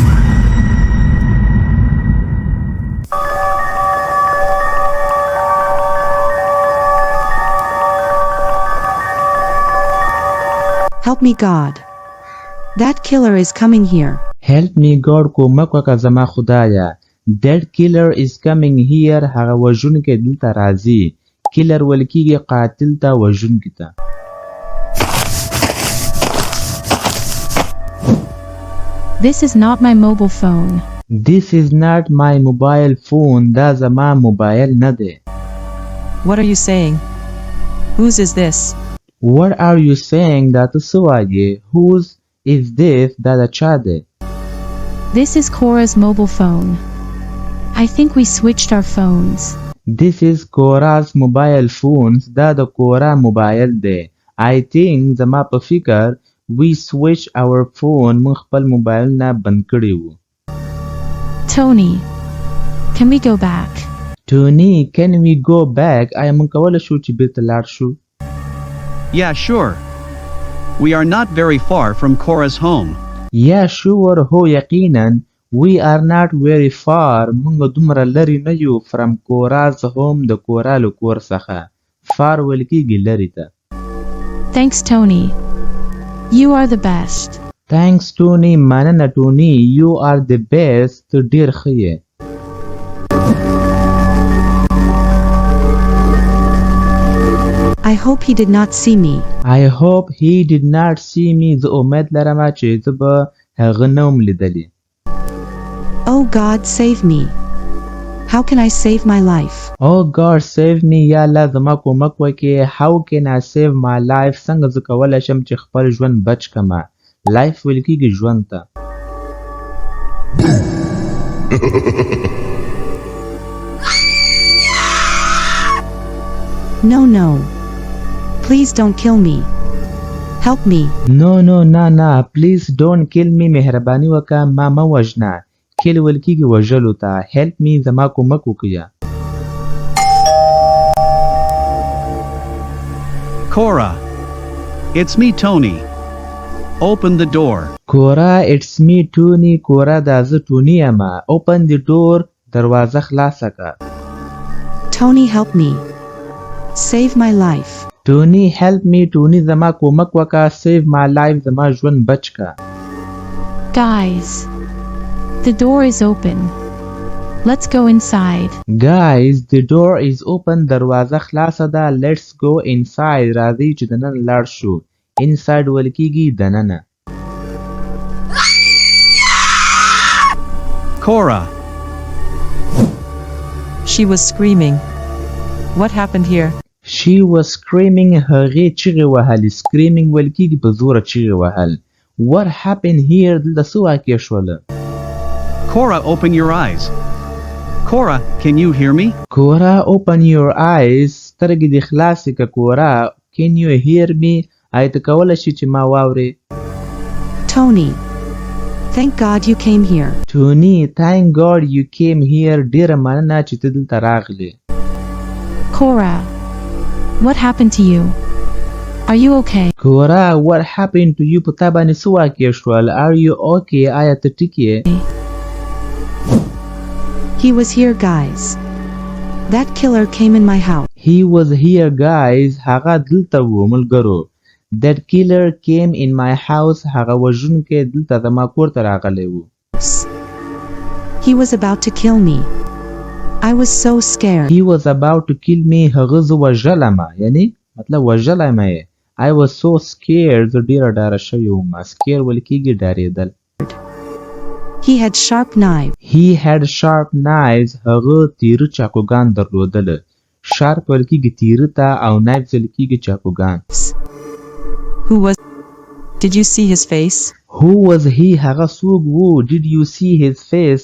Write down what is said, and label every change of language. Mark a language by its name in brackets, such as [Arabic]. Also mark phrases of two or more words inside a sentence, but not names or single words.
[English] Help me God. That killer is coming here. Help me God [Pashto] کومک وکړه زما خدایا. [English] That killer is coming here. [Pashto] هغه وژونکی دلته راځي. کیلر ویل کیږي قاتل ته وژونکي ته. [English] This is not my mobile phone. This is not my mobile phone. [Pashto] دا زما موبایل نه دی. [English] What are you saying? Whose is this? What are you saying? [Pashto] دا ته څه وایې؟ [English] Whose is this? [Pashto] دا د چا دی؟ [English] This is Cora's mobile phone. I think we switched our phones. This is Cora's mobile phones. [Pashto] دا د کورا موبایل دی. [English] I think [Pashto] زما په فکر [English] we switched our phone. [Pashto] موږ خپل موبایل نه بند کړی وو. [English] Tony, can we go back? Tony, can we go back? [Pashto] آیا موږ کولی شو چې بیرته لاړ شو؟ [English] Yeah, sure. We are not very far from Cora's home. Yeah, sure. [Pashto] هو یقینا. [English] We are not very far. [Pashto] موږ دومره لرې نه یو [English] from Cora's home. [Pashto] د کورا له کور څخه. far ویل کېږي لرې ته. [English] Thanks, Tony. You are the best. Thanks, Tony. مننه Tony. You are the best. [Pashto] ته ډېر ښه یې. [English] I hope he did not see me. I hope he did not see me. [Pashto] زه امید لرم چې زه به هغه نه وم لیدلی. [English] Oh God, save me. How can I save my life? Oh God, save me. [Pashto] یا الله زما کومک وکړې. [English] How can I save my life? [Pashto] څنګه زه کولی شم چې خپل ژوند بچ کړمه. Life ویل کېږي ژوند ته. [English] No. Please don't kill me. Help me. No. Please don't kill me. [Pashto] مهرباني وکړه ما مه وژنه. kill ویل کېږي وژلو ته. [English] Help me [Pashto] زما کومک وکړه. [English] Cora, it's me, Tony. Open the door. Cora, it's me, Tony. Cora [Pashto] دا زه ټوني یم. [English] Open the door. [Pashto] دروازه خلاصه کړه. [English] Tony, help me. Save my life. Tony, help me. [Pashto] Tony زما کومک وکړه. [English] Save my life. [Pashto] زما ژوند بچ کړه. [English] Guys, the door is open. Let's go inside. Guys, the door is open. [Pashto] دروازه خلاصه ده. [English] Let's go inside. [Pashto] راځئ چې دننه لاړ شو. Inside ویل کېږي دننه. [English] Cora. She was screaming. What happened here? She was screaming. [Pashto] هغې چیغې وهلې. Screaming ویل کېږي په زوره چیغې وهل. [English] What happened here? [Pashto] دلته څه واقع شوله؟ [English] Cora, open your eyes. Cora, can you hear me? Cora, open your eyes. [Pashto] سترګې دې خلاصې کړه Cora. [English] Can you hear me? [Pashto] آیا ته کولی شې چې ما واورې؟ [English] Tony, thank God you came here. Tony, thank God you came here. [Pashto] ډېره مننه چې ته دلته راغلې. [English] Cora, what happened to you? Are you okay? Cora, what happened to you? [Pashto] په تا باندې څه واقع شول؟ [English] Are you okay? [Pashto] آیا ته ټیک یې؟ [English] He was here, guys. That killer came in my house. He was here, guys. [Pashto] هغه دلته و ملګرو. [English] That killer came in my house. [Pashto] هغه وژونکی دلته زما کور ته راغلی و. [English] He was about to kill me. I was so scared. He was about to kill me. [Pashto] هغه زه وژلم. یعنی مطلب وژلی مې یې. [English] I was so scared. [Pashto] زه ډېره ډاره شوی وم. Scare ویل کېږي ډارېدل. [English] He had sharp knives. He had sharp knives. [Pashto] هغه تیره چاقوګان درلودله. Sharp ویل کېږي تیره ته او knives ویل کېږي چاقوګان. [English] Who was? Did you see his face? Who was he? [Pashto] هغه څوک و? [English] Did you see his face?